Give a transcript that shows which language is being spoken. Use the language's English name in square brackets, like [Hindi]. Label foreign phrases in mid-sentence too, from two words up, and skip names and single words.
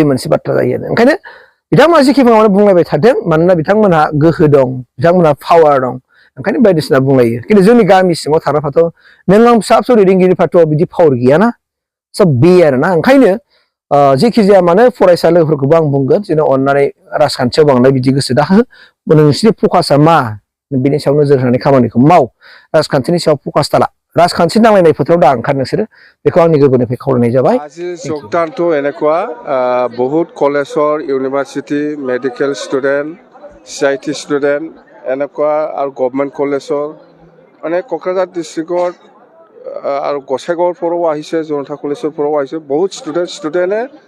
[Bodo] मोनसे बाथ्रा जायो आरो ओंखायनो बिथांमोना जेखि बुङामानो बुंलायबाय थादों मानोना बिथांमोनहा गोहो दं बिथांमोनहा पावार दं ओंखायनो बायदिसिना बुंलायो खिन्थु जोंनि गामि सिङाव थाग्राफ्राथ' नों आं फिसा दैदेनगिरिफ्राथ' बिदि पावार गैयाना सब बे आरोना ओंखायनो जेखि जाया मानो फरायसा लोगोफोरखौबो आं बुंगोन जेन' अननानै राजखान्थियाव बांद्राय बिदि गोसो दा हो नोंसिनि फकासा मा बिनि सायाव नोजोर होनानै खामानिखौ माव राजखान्थिनि सायाव फकास दाला राजखान्थि नांलायनाय फोथाराव दा ओंखार नोंसोरो बेखौ आंनि गोरबोनिफ्राय खावलायनाय जाबाय [Assamese] আজি যোগদানটো এনেকুৱা বহুত [English] college university medical student CIT student [Assamese] এনেকুৱা আৰু [English] government college [Assamese] মানে কোকৰাঝাৰ ডিষ্ট্ৰিক্টৰ আৰু গোসাইগাঁৱৰ পৰাও আহিছে জনতা কলেজৰ পৰাও আহিছে বহুত ষ্টুডেণ্টে